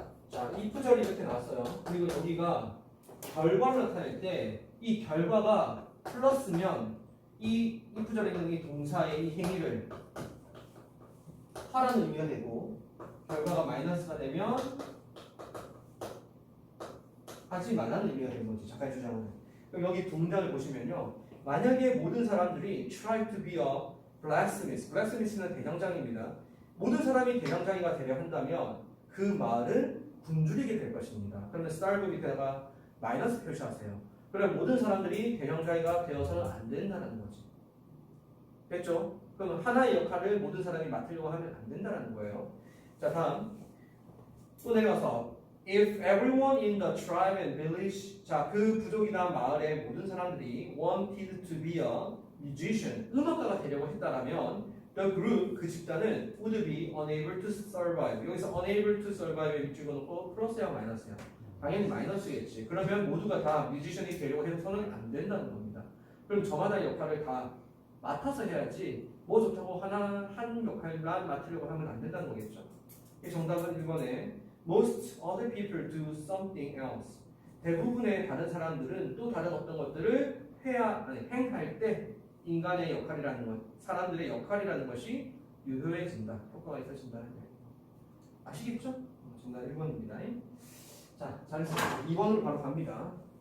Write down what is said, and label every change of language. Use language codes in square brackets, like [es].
[ko] 자, if절이 이렇게 나왔어요. 그리고 여기가 결과를 나타낼 때 이 결과가 플러스면 이 if절에 있는 이 동사의 이 행위를 하라는 의미가 되고 결과가 마이너스가 되면 하지 말라는 의미가 되는 거지. 작가의 주장은. 그럼 여기 동작을 보시면요. 만약에 모든 사람들이 [en] try to be a blacksmith. [ko] blacksmith는 대장장입니다. 모든 사람이 대장장이가 되려 한다면 그 말은 굶주리게 될 것입니다. 그러면 starve 밑에다가 마이너스 표시하세요. 그럼 모든 사람들이 대장장이가 되어서는 안 된다는 거지. 됐죠? 그럼 하나의 역할을 모든 사람이 맡으려고 하면 안 된다는 거예요. [en] 자, 다음 또 내려가서 If everyone in the tribe and village, [ko] 자, 그 부족이나 마을의 모든 사람들이 [en] wanted to be a musician, [ko] 음악가가 되려고 했다라면 [en] the group, [ko] 그 집단은 [en] would be unable to survive. [ko] 여기서 unable to survive에 찍어놓고 플러스야 마이너스야? 당연히 마이너스겠지. 그러면 모두가 다 뮤지션이 되려고 해서는 안 된다는 겁니다. 그럼 저마다 역할을 다 맡아서 해야지 뭐 좋다고 한 역할만 맡으려고 하면 안 된다는 거겠죠. 이 정답은 1번에 [en] Most other people do something else. [ko] 대부분의 다른 사람들은 또 다른 어떤 것들을 행할 때 인간의 역할이라는 것, 사람들의 역할이라는 것이 유효해진다. 효과가 있어진다는 거예요. 아시겠죠? 정답 1번입니다. 자, 잘했습니다. 2번으로 바로 갑니다.